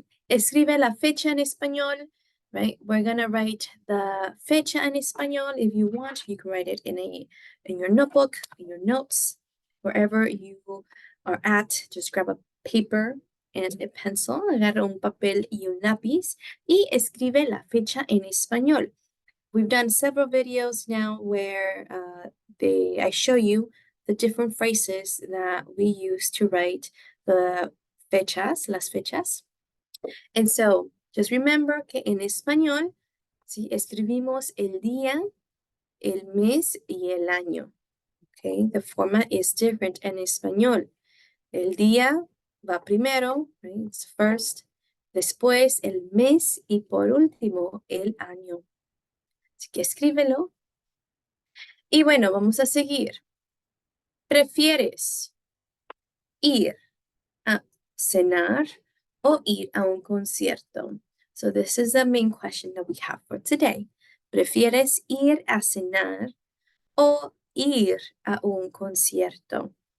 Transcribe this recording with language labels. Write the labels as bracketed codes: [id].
[es] Escribe la fecha en español, [en] right? We're going to write the [es] fecha en español. [en] If you want, you can write it in your notebook, in your notes, wherever you are at. Just grab a paper and a pencil, [es] agarra un papel y un lápiz y escribe la fecha en español. [en] We've done several videos now where I show you the different phrases that we use to write the fechas, [es] las fechas. [en] And so, just remember [es] que en español, si escribimos el día, el mes y el año. [en] Okay, the format is different [es] en español. El día va primero, [en] right? It's first. [es] Después el mes y por último el año. Así que escríbelo. Y bueno, vamos a seguir. ¿Prefieres ir a cenar o ir a un concierto? [en] So this is the main question that we have for today. [es] ¿Prefieres ir a cenar o ir a un concierto?